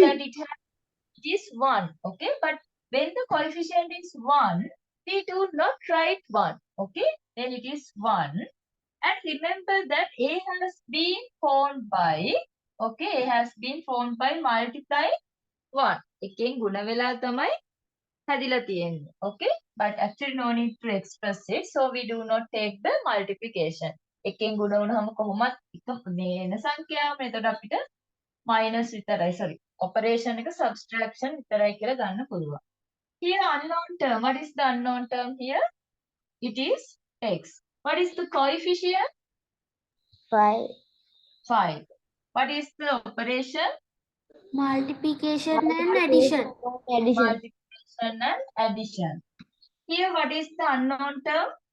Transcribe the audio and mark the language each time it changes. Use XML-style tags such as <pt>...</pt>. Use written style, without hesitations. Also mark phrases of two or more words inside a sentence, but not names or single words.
<en>that it is 1. Okay, but when the coefficient is 1, we do not write 1. Okay, then it is 1. And remember that a has been formed by, okay, a has been formed by multiplying 1.</en> <si>එකෙන් ගුණ වෙලා තමයි හැදිලා තියෙන්නේ.</si> <en>Okay, but actually no need to express it, so we do not take the multiplication.</en> <si>එකෙන් ගුණ වුණාම කොහොමත් එක මේ එන සංඛ්‍යාවම එතකොට අපිට minus විතරයි,</si> <en>sorry, operation</en> <si>එක subtraction විතරයි කියලා ගන්න පුළුවන්.</si> <en>Here unknown term, what is the unknown term here? It is x. What is the coefficient? 5. 5. What is the operation? Multiplication and addition. Multiplication and addition. Here what is the unknown term?</en>